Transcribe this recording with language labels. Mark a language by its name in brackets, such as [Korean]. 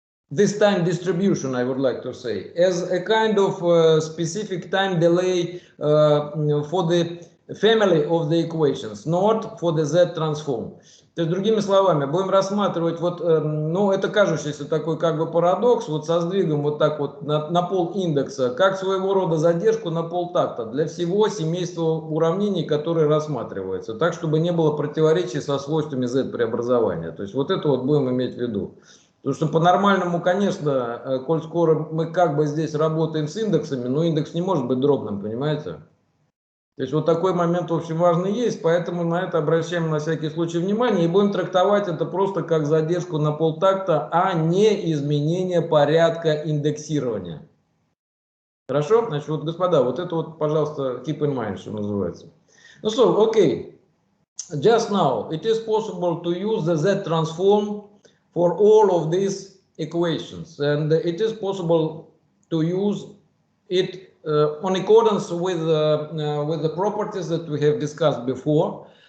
[English] This time distribution, I would like to say, as a kind of specific time delay for the family of the equations, not for the Z transform. [Russian] То есть, другими словами, будем рассматривать вот, ну, это кажущийся такой как бы парадокс, вот со сдвигом вот так вот на пол индекса, как своего рода задержку на полтакта для всего семейства уравнений, которые рассматриваются, так, чтобы не было противоречий со свойствами Z преобразования. То есть, вот это вот будем иметь в виду. Потому что по-нормальному, конечно, коль скоро мы как бы здесь работаем с индексами, но индекс не может быть дробным, понимаете? То есть вот такой момент, в общем, важный есть, поэтому на это обращаем на всякий случай внимание и будем трактовать это просто как задержку на полтакта, а не изменение порядка индексирования. Хорошо? Значит, вот, господа, вот это вот, пожалуйста, [English] keep in mind, [Russian] что называется. [English] Ну, so, okay. Just now, it is possible to use the Z transform for all of these equations, and it is possible to use it on accordance with the properties that we have discussed before.